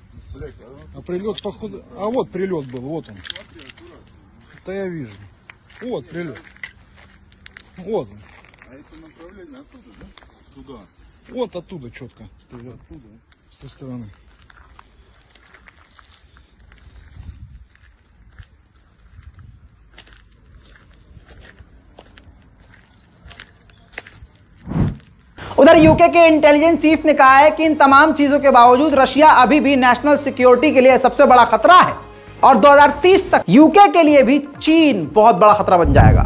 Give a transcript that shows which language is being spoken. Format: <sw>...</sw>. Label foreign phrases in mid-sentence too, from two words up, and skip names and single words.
<ru>А прилет, походу... А вот прилет был, вот он. Да я вижу. Вот прилет. Вот он. А это направление оттуда, да? Туда. Вот оттуда четко стрелял. Оттуда. С той стороны.</ru> <hi>उधर यूके के इंटेलिजेंस चीफ ने कहा है कि इन तमाम चीजों के बावजूद रशिया अभी भी नेशनल सिक्योरिटी के लिए सबसे बड़ा खतरा है और 2030 तक यूके के लिए भी चीन बहुत बड़ा खतरा बन जाएगा।</hi>